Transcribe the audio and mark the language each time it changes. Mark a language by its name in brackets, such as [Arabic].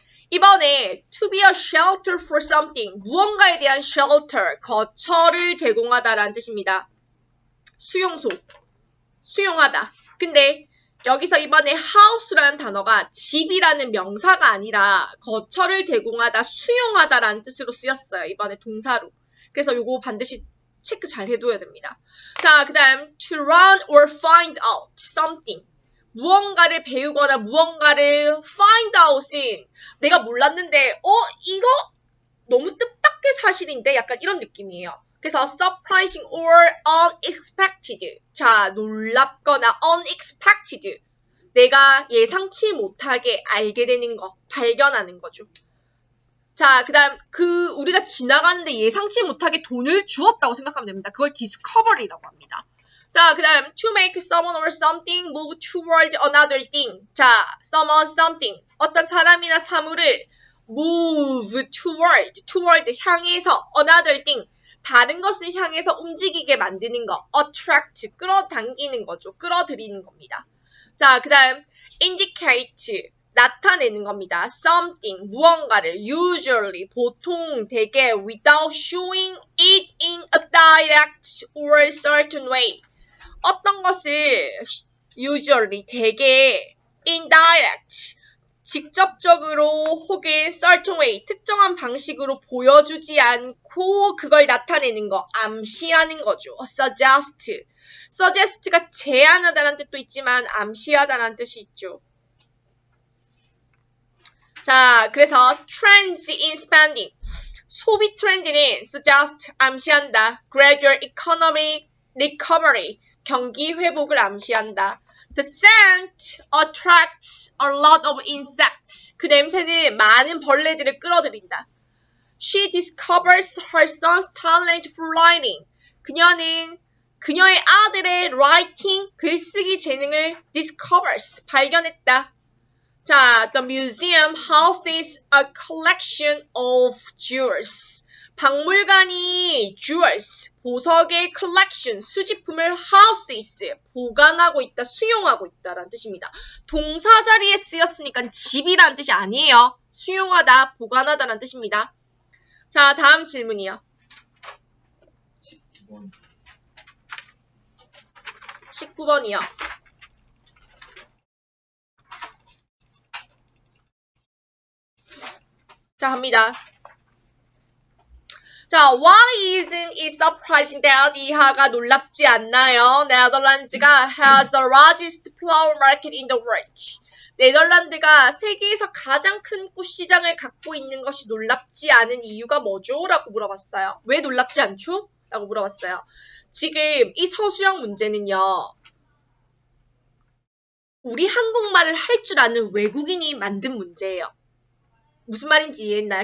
[English] 이번에 to be a shelter for something, [Korean] 무언가에 대한 [English] shelter, [Korean] 거처를 제공하다라는 뜻입니다. 수용소, 수용하다. 근데 여기서 이번에 house라는 단어가 집이라는 명사가 아니라 거처를 제공하다, 수용하다라는 뜻으로 쓰였어요. 이번에 동사로. 그래서 요거 반드시 체크 잘 해둬야 됩니다. [English] 자, 그 다음 to learn or find out something. [Korean] 무언가를 배우거나 무언가를 [English] find out [Korean] 은 내가 몰랐는데 이거 너무 뜻밖의 사실인데 약간 이런 느낌이에요. [English] 그래서 surprising or unexpected. [Korean] 자, 놀랍거나 [English] unexpected. [Korean] 내가 예상치 못하게 알게 되는 거, 발견하는 거죠. 자, 그 다음 우리가 지나가는데 예상치 못하게 돈을 주었다고 생각하면 됩니다. 그걸 discovery라고 합니다. [English] 자, 그 다음 to make someone or something move toward another thing. 자, someone, something. [Korean] 어떤 사람이나 사물을 [English] move toward [Korean] 향해서 [English] another thing. [Korean] 다른 것을 향해서 움직이게 만드는 거. attract, 끌어당기는 거죠. 끌어들이는 겁니다. 자, 그 다음 indicate, 나타내는 겁니다. [English] something, [Korean] 무언가를 [English] usually, [Korean] 보통, 대개 [English] without showing it in a direct or certain way. [Korean] 어떤 것을 usually 대개 indirect 직접적으로 혹은 [English] certain way [Korean] 특정한 방식으로 보여주지 않고 그걸 나타내는 거 암시하는 거죠. suggest suggest가 제안하다는 뜻도 있지만 암시하다는 뜻이 있죠. 자, 그래서 [English] trends in spending [Korean] 소비 트렌드는 suggest 암시한다. [English] gradual economic recovery [Korean] 경기 회복을 암시한다. [English] The scent attracts a lot of insects. [Korean] 그 냄새는 많은 벌레들을 끌어들인다. [English] She discovers her son's talent for writing. [Korean] 그녀는 그녀의 아들의 writing, 글쓰기 재능을 discovers, 발견했다. [English] 자, the museum houses a collection of jewels. [Korean] 박물관이 jewels, 보석의 collection, 수집품을 houses, 보관하고 있다, 수용하고 있다라는 뜻입니다. 동사 자리에 쓰였으니까 집이라는 뜻이 아니에요. 수용하다, 보관하다라는 뜻입니다. 자, 다음 질문이요. 19번. 19번이요. 자, 갑니다. [English] 자, why isn't it surprising that [Korean] 이하가 놀랍지 않나요? [English] 네덜란드가 has the largest flower market in the world. [Korean] 네덜란드가 세계에서 가장 큰 꽃시장을 갖고 있는 것이 놀랍지 않은 이유가 뭐죠? 라고 물어봤어요. 왜 놀랍지 않죠? 라고 물어봤어요. 지금 이 서술형 문제는요. 우리 한국말을 할 줄 아는 외국인이 만든 문제예요. 무슨 말인지 이해했나요?